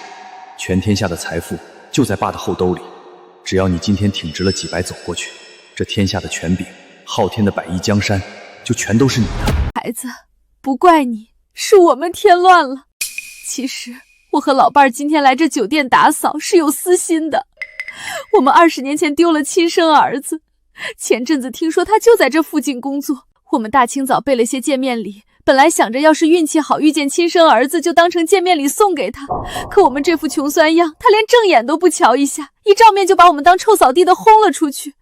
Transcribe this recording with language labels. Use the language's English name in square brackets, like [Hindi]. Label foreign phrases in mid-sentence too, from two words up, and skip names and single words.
[Chinese] 全天下的財富就在爸的後兜裡，只要你今天挺直了幾百走過去，這天下的權柄，昊天的100億江山，就全都是你的。孩子，不怪你，是我們添亂了。其實我和老伴兒今天來這酒店打掃是有私心的。我們20年前丟了親生兒子，前陣子聽說他就在這附近工作，我們大清早備了些見面禮，本來想着要是運氣好遇見親生兒子就當成見面禮送給他，可我們這副窮酸樣，他連正眼都不瞧一下，一照面就把我們當臭掃地的轟了出去。